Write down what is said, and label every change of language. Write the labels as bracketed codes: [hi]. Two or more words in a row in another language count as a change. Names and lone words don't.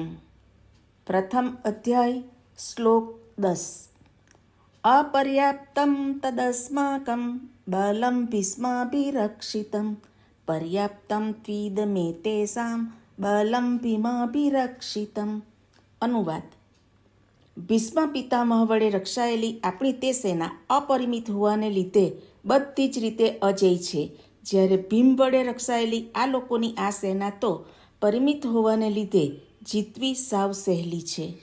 [sa] प्रथम अध्याय श्लोक 10। अपर्याप्तं तदस्माकं बलं भीष्माभिरक्षितं पर्याप्तं त्विदमेतेषां बलं भीमाभिरक्षितं। अनुवाद। [gu] ભીષ્મ પિતામહ વડે રક્ષાયેલી આપણી તે સેના અપરિમિત હોવાને લીધે બધી જ રીતે અજેય છે, જ્યારે ભીમ વડે રક્ષાયેલી આ લોકોની આ સેના તો પરિમિત હોવાને લીધે જીતવી સાવ સહેલી છે.